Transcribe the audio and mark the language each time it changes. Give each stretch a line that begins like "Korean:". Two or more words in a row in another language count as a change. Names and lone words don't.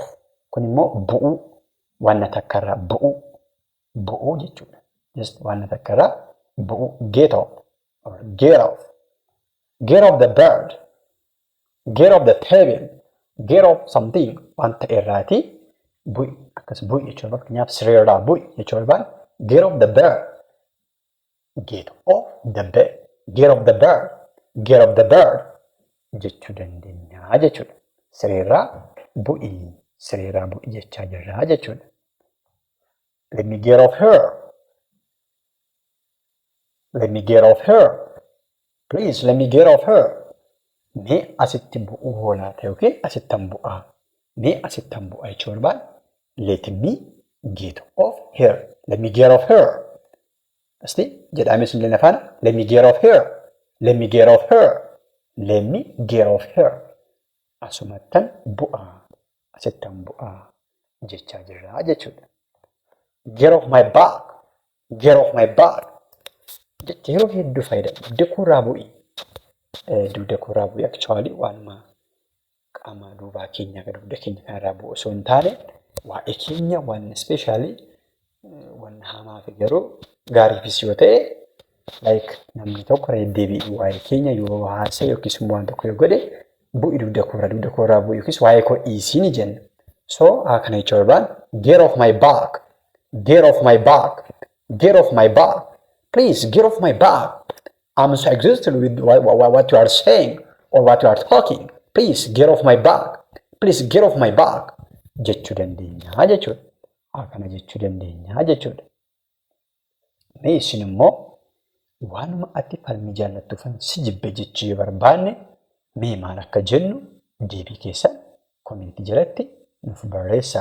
Oromo: Kun immoo bu'uu waan takkarraa bu'uu jechuudha. Just waan takkarraa bu'uu
English: get off. Get off. Get off the bed. Get off the table. Get off something
Oromo: wanta irraati bu'i akkas bu'i jechuudha. Fakkeenyaaf sireerraa bu'i jechuudha.
English: Get off the bed. Get off the bed. Get off the bed. Get off the bed
Oromo: jechuu dandeenya jechuudha. Sireerraa bu'i jechaa jirra jechuudha.
English: Let me get off here. Let me get off here. Please let me get off here.
Oromo: Mee asitti bu'uu hoolaa ta'e yookiin asittan bu'aa. Mee asittan bu'aa jechuu barbaada.
English: Let me get off here. Let me get off here.
Oromo: Asti jedhamee sun illee afaana.
English: Let me get off here. Let me get off here. Let me get off here.
Oromo: Asumattan bu'aa. Asittan bu'aa jechaa jirra jechuudha.
English: Get off my back. Get off my back.
Oromo: Jecha yeroo hedduu fayyadamu. Dekuurraa bu'i. Dekuurraa bu'i actually waanuma qaama duubaa keenya dugda keenya kanarraa bu'u osoo hin taane waa'ee keenya waan especially waan hamaa fi garuu gaariifis yoo ta'e like namni tokko deddeebi'ee waa'ee keenya yoo haasa'e yookiis immoo waan tokko yoo godhe bu'i dugda koorraa bu'i yookiis waa'ee koo dhiisii ni jenna. So kana jechuun barbaan
English: get off my back. Get off my back. Get off my back. Please get off my back. I'm so exhausted with what you are saying or what you are talking. Please get off my back. please get off my back
Oromo: jechuu dandeenya jechuudha. Akkana jechuu dandeenya jechuudha. Mee isin immoo waanuma ati falmii jaallattuufan si jibbe jechuu yoo barbaanne mee maal akka jennu deebii keessan komentii jalatti nuuf barreessaa.